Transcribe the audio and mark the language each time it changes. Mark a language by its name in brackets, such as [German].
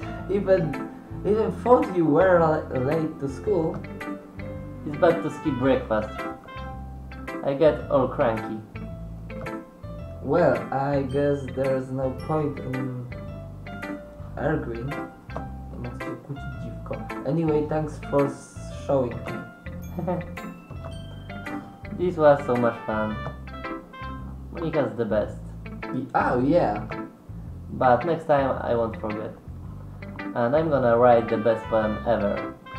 [English] Even thought you were late to school. It's bad to skip breakfast. I get all cranky. Well, I guess there's no point in arguing. [Polish] Nie ma co się kłócić, dziwko. [English] Anyway, thanks for showing me. This was so much fun. Monica's the best. Oh, yeah. But next time I won't forget. And I'm gonna write the best poem ever.